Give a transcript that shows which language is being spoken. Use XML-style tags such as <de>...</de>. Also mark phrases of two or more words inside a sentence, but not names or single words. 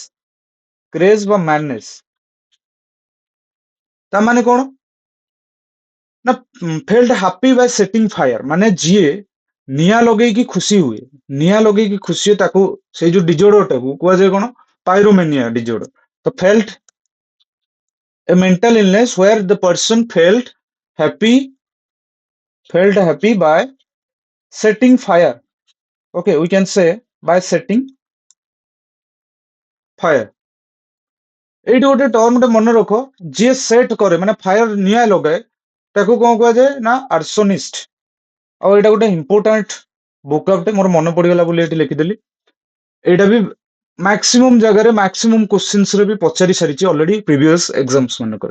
<or>କ୍ରେଜ ବା ମ୍ୟାଡନେସ୍ ତା ମାନେ କଣ ନା</or> <en>felt happy by setting fire,</en> <or>ମାନେ ଯିଏ ନିଆଁ ଲଗେଇକି ଖୁସି ହୁଏ, ନିଆଁ ଲଗେଇକି ଖୁସି ହୁଏ ତାକୁ ସେଇ ଯୋଉ ଡିଜର୍ଡରଟାକୁ କୁହାଯାଏ କଣ</or> <en>pyromania disorder. ତ ଫେଲ୍ଟ a mental illness where the person happy felt happy by setting fire. Okay, we can say by setting fire.</en> <or>ଏଇଠି ଗୋଟେ ଟର୍ମଟେ ମନେ ରଖ, ଯିଏ ସେଟ୍ କରେ ମାନେ ଫାୟାର ନିଆଁ ଲଗାଏ ତାକୁ କଣ କୁହାଯାଏ ନା ଆର୍ସୋନିଷ୍ଟ। ଆଉ ଏଇଟା ଗୋଟେ</or> <en>important vocab,</en> <or>ମୋର ମନେ ପଡିଗଲା ବୋଲି ଏଠି ଲେଖିଦେଲି। ଏଇଟା ବି ମାକ୍ସିମମ୍ ଜାଗାରେ</or> <en>maximum questions</en> <or>ବି ପଚାରି ସାରିଛି</or> <en>already previous exams</en> <or>ମାନଙ୍କରେ।</or>